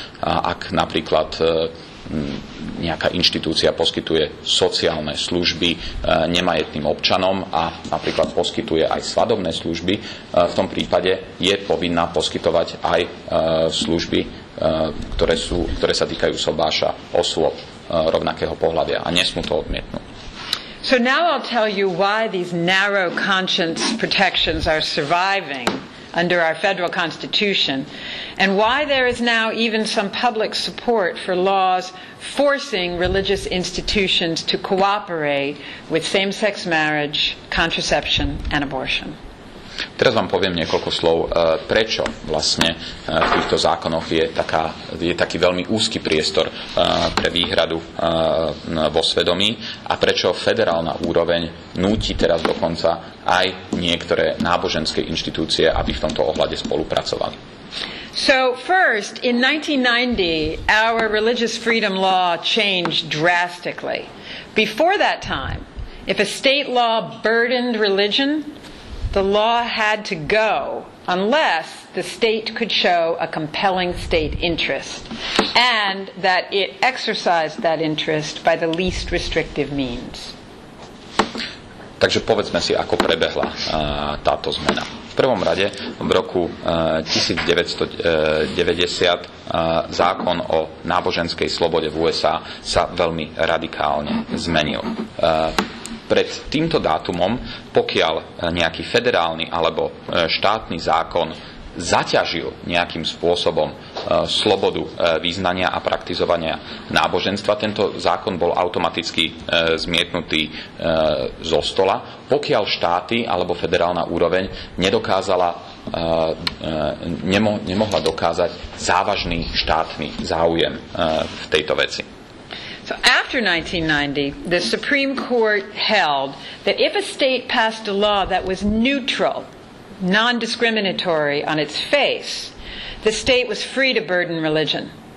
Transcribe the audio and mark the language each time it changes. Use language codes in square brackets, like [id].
[sk] Ak napríklad nejaká inštitúcia poskytuje sociálne služby nemajetným občanom a napríklad poskytuje aj svadobné služby, v tom prípade je povinná poskytovať aj služby, ktoré sa týkajú sobáša osôb rovnakého pohlavia a nesmú to odmietnúť. [en] So now I'll tell you why these narrow conscience protections are surviving under our federal Constitution, and why there is now even some public support for laws forcing religious institutions to cooperate with same-sex marriage, contraception, and abortion. [sk] Teraz vám poviem niekoľko slov, prečo vlastne v týchto zákonoch je taký veľmi úzky priestor pre výhradu vo svedomí a prečo federálna úroveň núti teraz dokonca aj niektoré náboženské inštitúcie, aby v tomto ohľade spolupracovali. [en] So first, in 1990, our religious freedom law changed drastically. Before that time, if a state law burdened religion, the law had to go unless the state could show a compelling state interest and that it exercised that interest by the least restrictive means. [sk] Takže povedzme si, ako prebehla táto zmena. V prvom rade v roku 1990 zákon o náboženskej slobode v USA sa veľmi radikálne zmenil. Pred týmto dátumom, pokiaľ nejaký federálny alebo štátny zákon zaťažil nejakým spôsobom slobodu vyznania a praktizovania náboženstva, tento zákon bol automaticky zmietnutý zo stola, pokiaľ štáty alebo federálna úroveň nemohla dokázať závažný štátny záujem v tejto veci. [en] So after 1990, the Supreme Court held that if a state passed a law that was neutral, non-discriminatory on its face, the state was free to burden religion.